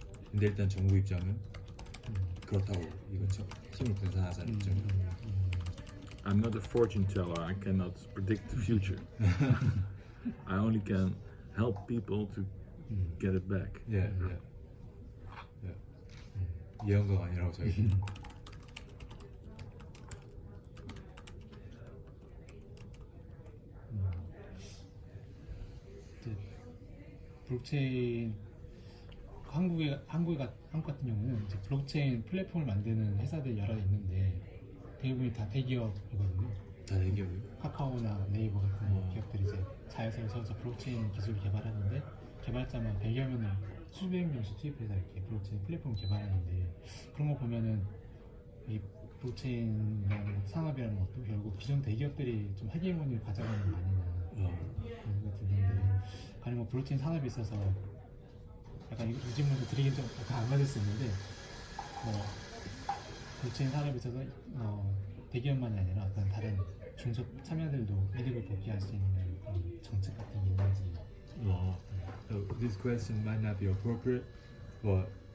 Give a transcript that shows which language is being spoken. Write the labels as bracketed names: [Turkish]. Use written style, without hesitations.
[Korean] 근데 일단 정부 입장은 그렇다고 이거 힘을 분산하자는 입장이에요. [English] I'm not a fortune teller. I cannot predict the future. I only can help people to get it back. [Korean] 예. 예언가가 아니라고 저희. 블록체인 한국 같은 경우는 이제 블록체인 플랫폼을 만드는 회사들이 여러 있는데 대부분이 다 대기업이거든요. 다 대기업이요? 카카오나 네이버 같은 기업들이 이제 자회사를 세워서 블록체인 기술을 개발하는데 개발자만 100여 명을 수백 명씩 투입해서 이렇게 블록체인 플랫폼을 개발하는데 그런 거 보면은 이 블록체인이라는 산업이라는 것도 결국 기존 대기업들이 좀 헤게모니를 가져가는 거 아니냐 그런 생각이 드는데 아니 블록체인 산업에 있어서 약간 이 질문도 드리긴 좀 약간 안 맞을 수 있는데 블록체인 산업에 있어서 대기업만이 아니라 어떤 다른 중소 참여들도 이득을 보게 할 수 있는 그런 정책 같은 게 있는지. [English] So this question might not be appropriate, but